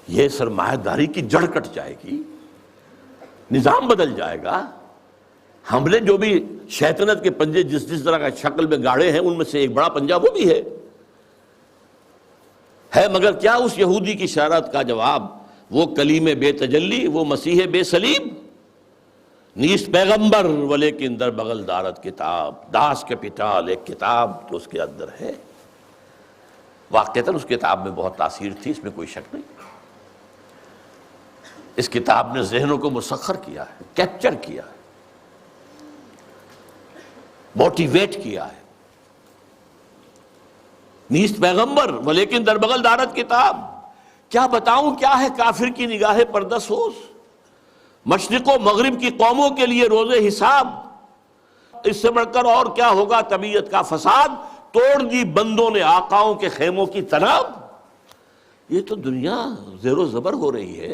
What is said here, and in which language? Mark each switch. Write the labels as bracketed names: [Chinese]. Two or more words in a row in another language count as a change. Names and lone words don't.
[Urdu] یہ سرمایہ داری کی جڑ کٹ جائے گی، نظام بدل جائے گا۔ ہم نے جو بھی شیطنت کے پنجے جس طرح کا شکل میں گاڑے ہیں، ان میں سے ایک بڑا پنجہ وہ بھی ہے مگر کیا اس یہودی کی شرارت کا جواب؟ [Persian] وہ کلیم بے تجلی، وہ مسیح بے صلیب، نیست پیغمبر ولیکن در بغل دارت کتاب، داس کیپیٹال، [Urdu] ایک کتاب جو اس کے اندر ہے۔ واقعتاً اس کتاب میں بہت تاثیر تھی، اس میں کوئی شک نہیں۔ اس کتاب نے ذہنوں کو مسخر کیا ہے، کیپچر کیا ہے، موٹیویٹ کیا ہے۔ [Persian] نیست پیغمبر ولیکن در بغل دارت کتاب، [Urdu] کیا بتاؤں کیا ہے کافر کی نگاہ پردہ سوز، مشرق و مغرب کی قوموں کے لیے روز حساب، اس سے بڑھ کر اور کیا ہوگا طبیعت کا فساد، توڑ دی بندوں نے آقاؤں کے خیموں کی تناب۔ یہ تو دنیا زیر و زبر ہو رہی ہے۔